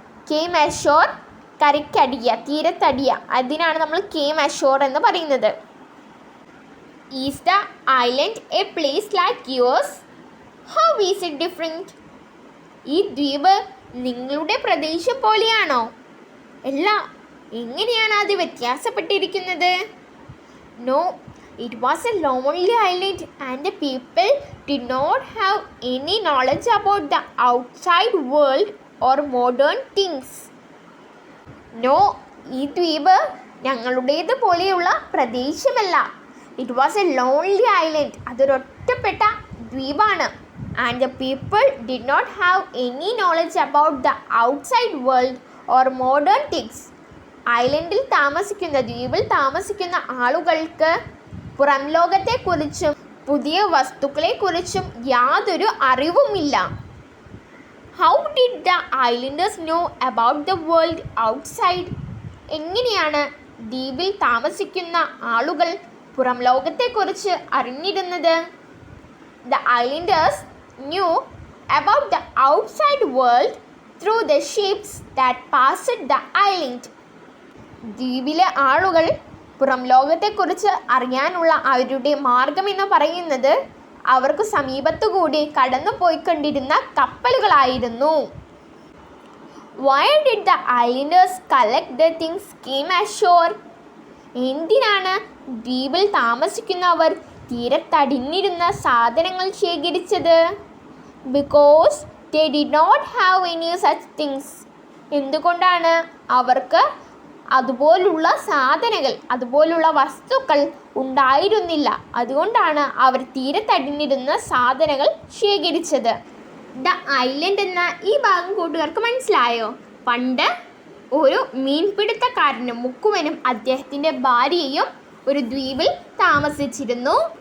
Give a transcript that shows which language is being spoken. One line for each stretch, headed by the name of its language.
Malayalam: Came ashore കരയ്ക്കടിയ, തീരത്തടിയ, അതിനാണ് നമ്മൾ came ashore എന്ന് പറയുന്നത്.
English: Is the island a place like yours? How is it different?
Malayalam: ഈ ദ്വീപ് നിങ്ങളുടെ പ്രദേശം പോലെയാണോ? അല്ല, എങ്ങനെയാണ് അത് വ്യത്യാസപ്പെട്ടിരിക്കുന്നത്?
English: No, it was a lonely island and the people did not have any knowledge about the outside world or modern things.
Malayalam: No, ഈ ദ്വീപ് ഞങ്ങളുടേത് പോലെയുള്ള പ്രദേശമല്ല.
English: It was a lonely island.
Malayalam: അതൊരൊറ്റപ്പെട്ട ദ്വീപാണ്.
English: And the people did not have any knowledge about the outside world or modern things.
Malayalam: ഐലൻഡിൽ താമസിക്കുന്ന, ദ്വീപിൽ താമസിക്കുന്ന ആളുകൾക്ക് പുറം ലോകത്തെക്കുറിച്ചും പുതിയ വസ്തുക്കളെക്കുറിച്ചും യാതൊരു അറിവുമില്ല.
English: How did the islanders know about the world outside?
Malayalam: എങ്ങനെയാണ് ദ്വീപിൽ താമസിക്കുന്ന ആളുകൾ പുറം ലോകത്തെക്കുറിച്ച് അറിഞ്ഞിരുന്നത്?
English: The islanders knew about the outside world through the ships that passed the island.
Malayalam: ദ്വീപിലെ ആളുകൾ പുറം ലോകത്തെക്കുറിച്ച് അറിയാനുള്ള അവരുടെ മാർഗമെന്ന് പറയുന്നത് അവർക്ക് സമീപത്തുകൂടി കടന്നു പോയിക്കൊണ്ടിരുന്ന കപ്പലുകളായിരുന്നു.
English: Why did the islanders collect the things came ashore?
Malayalam: എന്തിനാണ് ദ്വീപിൽ താമസിക്കുന്നവർ തീരത്തടിഞ്ഞിരുന്ന സാധനങ്ങൾ ശേഖരിച്ചത്?
English: Because they did not have any such things.
Malayalam: എന്തുകൊണ്ടാണ് അവർക്ക് അതുപോലുള്ള സാധനങ്ങൾ, അതുപോലുള്ള വസ്തുക്കൾ ഉണ്ടായിരുന്നില്ല. അതുകൊണ്ടാണ് അവർ തീരത്തടിഞ്ഞിരുന്ന സാധനങ്ങൾ ശേഖരിച്ചത്. ദ ഐലൻഡ് എന്ന ഈ ഭാഗം കൂട്ടുകാർക്ക് മനസ്സിലായോ? പണ്ട് ഒരു മീൻപിടുത്തക്കാരനും മുക്കുവനും അദ്ദേഹത്തിൻ്റെ ഭാര്യയും ഒരു ദ്വീപിൽ താമസിച്ചിരുന്നു.